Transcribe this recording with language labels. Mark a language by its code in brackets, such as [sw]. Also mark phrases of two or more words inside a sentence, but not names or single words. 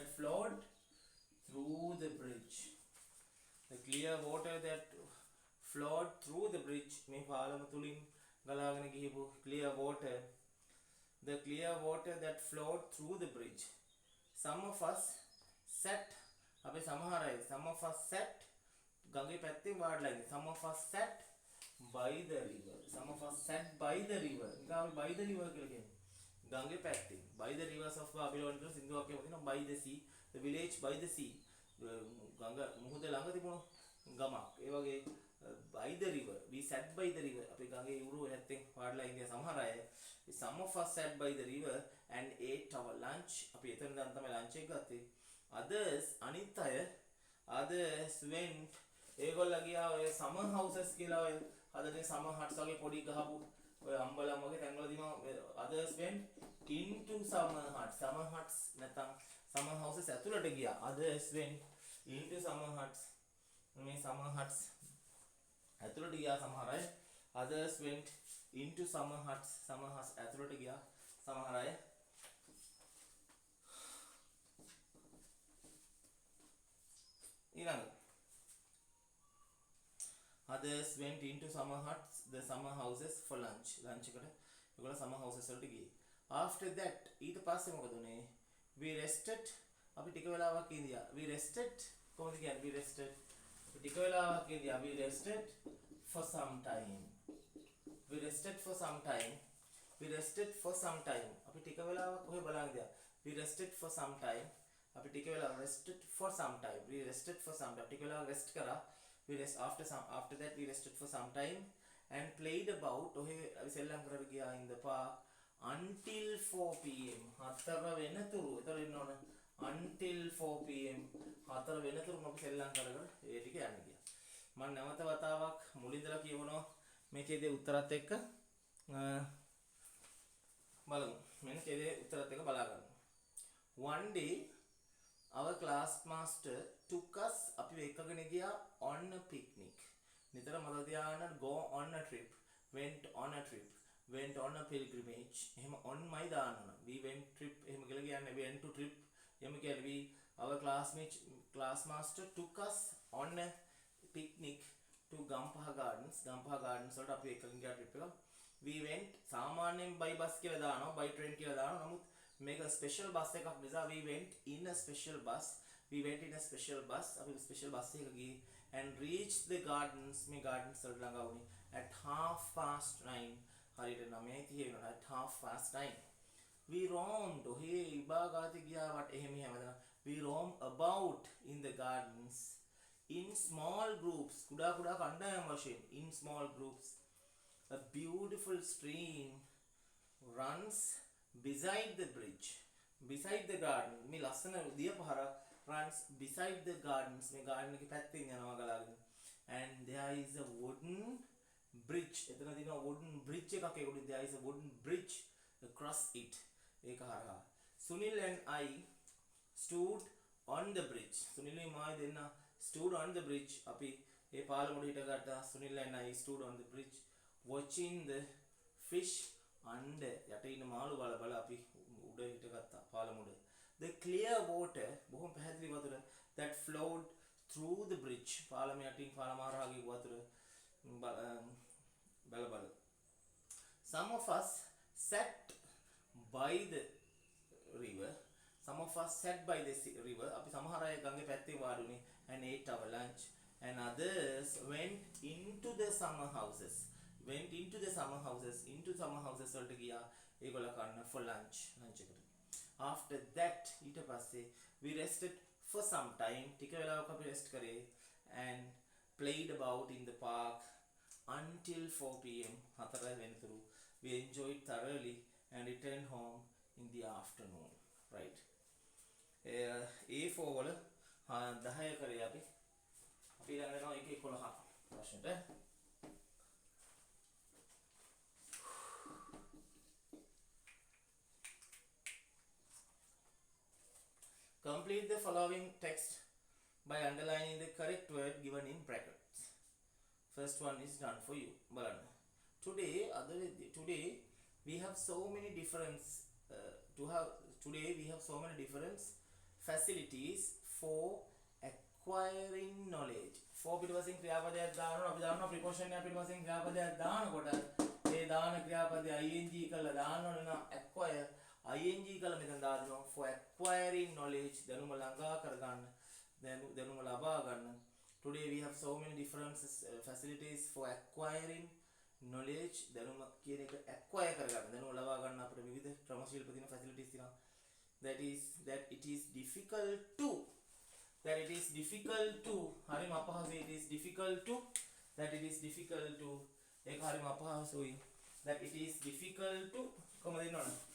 [en] flowed through the bridge the clear water that flowed through the bridge [si] මේ පාලම තුලින් ගලාගෙන ගියපු [en] clear water the clear water that flowed through the bridge some of us sat [si] අපි සමහර අය [en] some of us sat [si] ගඟේ පැත්තෙන් වාඩිලා ඉන්නේ [en] some of us sat by the river some of us sat by the river නිකන් by the river [si] කියලා කියන්නේ ගඟේ පැත්තෙන් [en] by the rivers of Babylon [si] කියලා සින්දුවක් කියනවා [en] by the sea the village by the sea [si] ගඟ මුහුද ළඟ තිබුණු ගමක් ඒ වගේ [en] by the river we sat by the river [si] අපි ගඟේ ඉවුරු පැත්තෙන් වාඩිලා ඉන්නේ සමහර අය [en] some of us sat by the river and ate our lunch [si] අපි එතන දැන් තමයි lunch එක ගත්තේ others අනිත් අය [en] others went [si] ඒගොල්ලෝ ගියා ඔය [en] summer houses [si] කියලා ඔය හදන්නේ [en] summer huts [si] වගේ පොඩි ගහපු ඔය අම්බලම් වගේ තැන්වලදීම [en] others went into summer huts [si] නැත්නම් [en] summer houses [si] ඇතුළට ගියා [en] others went into summer huts [si] මේ [en] summer huts [si] ඇතුළට ගියා සමහර අය [en] others went into summer huts [si] ඇතුළට ගියා සමහර අය [en] ඊළඟ others went into summer huts the summer houses for lunch [si] එකට ඒගොල්ලෝ [en] summer houses [si] වලට ගියේ [en] after that [si] ඊට පස්සේ මොකද උනේ [en] we rested [si] අපි ටික වෙලාවක් ඉඳියා [en] we rested [si] කොහොමද කියන්නේ [en] we rested [si] අපි ටික වෙලාවක් ඉඳියා [en] we rested for some time we rested for some time [si] අපි ටික වෙලාවක් කොහෙ බලන් ඉඳියා [en] we rested for some time [si] අපි ටික වෙලාවක් [en] rested for some time [si] ටික වෙලාවක් rest කරා [en] after that we rested for some time and played about [si] ඔහෙ අපි සෙල්ලම් කරලා ගියා [en] in the park until 4 pm [si] 4 වෙනතුරු ඒතර ඉන්න ඕන [en] until 4 pm [si] 4 වෙනතුරු අපි සෙල්ලම් කරගෙන ඒ ටික යන්න ගියා මම නැවත වතාවක් මුලින්දලා කියවනවා මේ ඡේදයේ උත්තරත් එක්ක බලමු මෙන්න ඡේදයේ උත්තරත් එක්ක බලා ගන්න [en] one day our class master took us [si] අපි එකගෙන ගියා [en] on a picnic [si] නිතර මතක තියාගන්න [en] go on a trip went on a pilgrimage එහෙම on my දාන්න we went trip [si] එහෙම කියලා කියන්නේ [en] we went to trip [si] එහෙම කියන්නේ [en] we our class master took us on a picnic to Gampaha Gardens [si] වලට අපි එකගෙන ගියා [en] trip එක we went සාමාන්‍යයෙන් by bus කියලා [si] දානවා [en] by train [si] කියලා දානවා නමුත් මේක ස්පෙෂල් බස් එකක් නිසා [en] we went in a special bus [si] අපි ස්පෙෂල් බස් එකක ගියේ [en] and reached the gardens [si] මේ gardens වලට ළඟා වුණේ [en] at 9:30 [si] හරියට 9:30 වෙනවා [en] at 9:30 we roamed [si] ඔහේ ඉබාගාති ගියා වට එහෙම හැමදාම [en] we roamed about in the gardens in small groups [si] කුඩා කණ්ඩායම් වශයෙන් [en] in small groups a beautiful stream runs beside the garden [si] මේ ලස්සන දිය පහර [en] runs beside the gardens [si] මේ garden එකේ පැත්තෙන් යනවා ගලාගෙන [en] and there is a wooden bridge [si] එතන තියෙනවා [en] wooden bridge [si] එකක් ඒකට [en] there is a wooden bridge across it [si] ඒක හරහා [en] Sunil and I stood on the bridge Sunil [si] මායි දෙන්න [en] stood on the bridge [si] අපි ඒ පාලමුඩ හිටගත්තා [en] Sunil and I stood on the bridge watching the fish under [si] යට ඉන්න මාළු බල අපි උඩ හිටගත්තා පාලමුඩ [en] the clear water [si] බොහොම පැහැදිලි වතුර [en] that flowed through the bridge [si] පාලම යටින් පාලම හරහා ගිය වතුර [en] බල some of us sat by the river [si] අපි සමහර අය ගඟේ පැත්තේ වාඩි වුණේ [en] and ate our lunch and others went into the summer houses [si] වලට ගියා ඒගොල්ලෝ කන්න [en] for lunch එකට after that [si] ඊට පස්සේ [en] we rested for some time [si] ටික වෙලාවක් අපි [en] rest කරේ and played about in the park until 4 p.m. [si] හතර වෙනතුරු. [en] We enjoyed thoroughly and returned home in the afternoon. [si] Right. A4 වල 10 කරේ අපි. අපි ළඟ යනවා 1 11 ප්‍රශ්නෙට. [en] Complete the following text by underlining the correct word given in brackets. First one is done for you. Today we have so many different facilities for acquiring knowledge. [si] For පිටවසින් ක්‍රියාපදයක් දානවා අපි දානවා preposition එක පිටවසින් ක්‍රියාපදයක් දානකොට ඒ දාන ක්‍රියාපදේ ing කරලා දාන්න ඕන නම් acquire ing කරලා මෙතන දානවා [en] for acquiring knowledge [si] දැනුම ළඟා කරගන්න දැනුම ලබා ගන්න. [en] Today we have so many different facilities for acquiring knowledge [si] දැනුම කියන එක acquire කරගන්න දැනුම ලබා ගන්න අපිට විවිධ ක්‍රමශීලප තියෙන facilities තියෙනවා. [en] That it is difficult to [si] හරිම අපහසුයි [en] it is difficult to [si] ඒක හරිම අපහසුයි [en] that it is difficult to [si] කොහමද එන්නවනේ